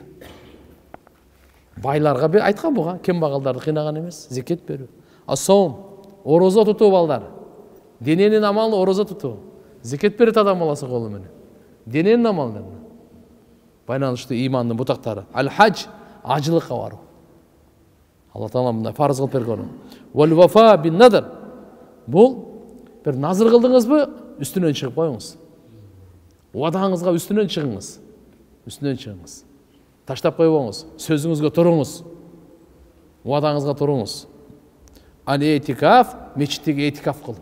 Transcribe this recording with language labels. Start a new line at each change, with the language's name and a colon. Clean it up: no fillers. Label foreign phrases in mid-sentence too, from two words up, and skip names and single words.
Kyrgyz: Байларга бир айткан буга, кембагалдарды кыйнаган эмес, зекет берүү. Асаум, орозо тутуу балдар. Дененин амалы орозо тутуу. Зекет берет адам баласы колу менен. Дененин амалы. Байланыштуу имандын бутактары. Аль-хадж, ажылыкка баруу. Алла Таала мындай фарыз кылып берген.
Arabic: والوفاء بالنذر.
Kyrgyz: Бул bir назыр кылдыңызбы, үстүнөн чыгып коюңуз. Уадаңызга үстүнөн чыгыңыз. Үстүнөн чыгыңыз. Таштап койбоңуз. Сөзүңүзгө туруңуз. Уадаңызга туруңуз. Ал-этикаф, мечиттеги этикаф кылуу.